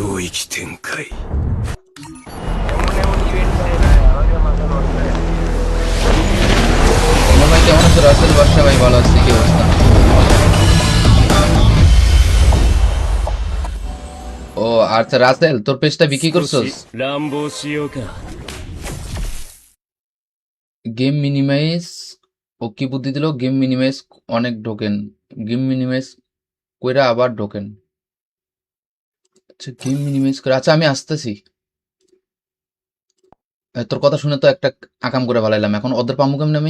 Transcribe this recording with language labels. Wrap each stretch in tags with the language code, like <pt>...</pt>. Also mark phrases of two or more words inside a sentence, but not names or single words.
<bn>এমন এমন ইভেন্ট দেয় ভাই আমাকে মাথা নষ্ট হয়ে যায়। আমার ভাই কেমন আছে? রাসেল বাদশা ভাই ভালো আছে, কি অবস্থা? ও আচ্ছা, রাসেল তোর পেজটা বিক্রি</bn> <ja>少</ja> <bn>করছস?</bn> <ja>し乱暴しようか。</ja> <bn>গেম মিনিমাইজ। ও কি বুদ্ধি দিল? গেম মিনিমাইজ অনেক ঢোকেন, গেম মিনিমাইজ কইরা আবার ঢোকেন। আচ্ছা গেম মিনিমাইজ করে, আচ্ছা আমি আসতেছি। তোর কথা শুনে তো একটা আকাম করে ভালাইলাম, এখন ওদের পামু কেমনে আমি?</bn>